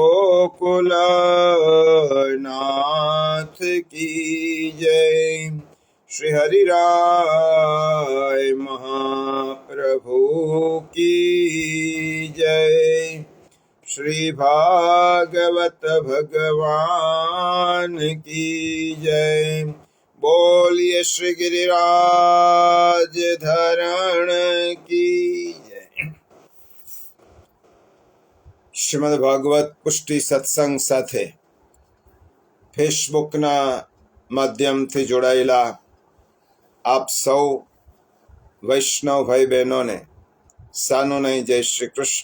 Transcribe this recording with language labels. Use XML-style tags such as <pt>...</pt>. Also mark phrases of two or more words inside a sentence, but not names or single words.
<hi>गोकुलनाथ की जय, श्री हरिराय महाप्रभु की जय, श्री भागवत भगवान की जय। बोलिए श्री गिरिराज धरण की जय।</hi> <gu>શ્રીમદ ભાગવત પુષ્ટિ સત્સંગ સાથે ફેસબુકના માધ્યમથી જોડાયેલા આપ સૌ વૈષ્ણવ ભાઈ બહેનોને સાનુનય જય શ્રી કૃષ્ણ।</gu>